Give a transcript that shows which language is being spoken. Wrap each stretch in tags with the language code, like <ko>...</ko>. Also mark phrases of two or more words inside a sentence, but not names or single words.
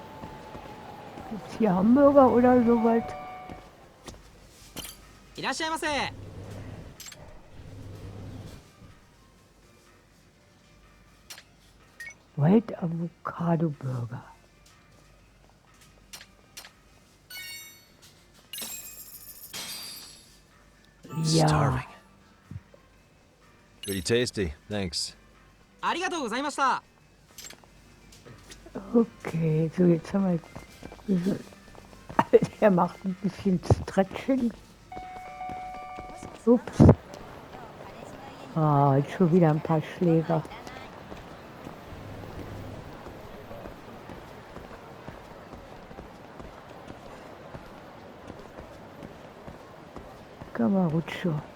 <de>Gibt's hier Hamburger oder sowas?</de> <ja>いらっしゃいませ。</ja> <en>White Avocado Burger.</en> <de>Ja,</de> <en>Starving. Pretty tasty, thanks.</en> <ja>ありがとうございました。</ja> <de>okay. So, jetzt haben wir... Er macht ein bisschen Stretching. Ups. Ah, jetzt schon wieder ein paar Schläger. Kamarutscho.</de>